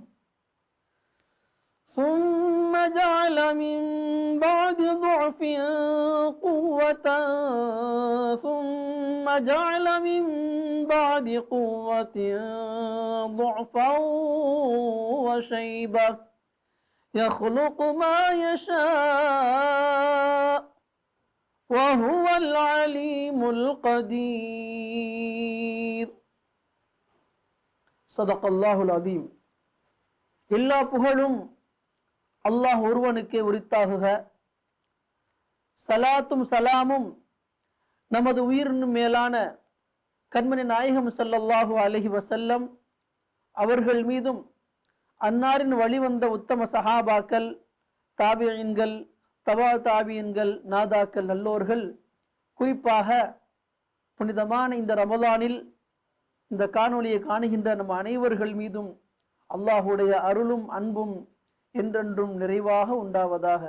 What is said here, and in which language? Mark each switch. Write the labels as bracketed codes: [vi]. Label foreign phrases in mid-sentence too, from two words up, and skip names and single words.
[ar] ثم جعل من بعد ضعف قوة ثم جعل من بعد قوة ضعفا وشيبة يخلق ما يشاء وهو العليم القدير. صدق الله العظيم. [ta] எல்லா புகழும் அல்லாஹ் ஒருவனுக்கே உரித்தாகுக. சலாத்தும் சலாமும் நமது உயிரினும் மேலான கண்மணி நாயகம் [ar] صلى الله عليه [ta] வஸல்லம் அவர்கள் மீதும், அன்னாரின் வழிவந்த உத்தம சஹாபாக்கள், தாபியீன்கள், தபா தாபியீன்கள், நாதாக்கள், நல்லோர்கள், குறிப்பாக புனிதமான இந்த ரமலானில் இந்த காணொளியை காணுகின்ற நம் அனைவர்கள் மீதும் அல்லாஹுடைய அருளும் அன்பும் என்றென்றும் நிறைவாக உண்டாவதாக.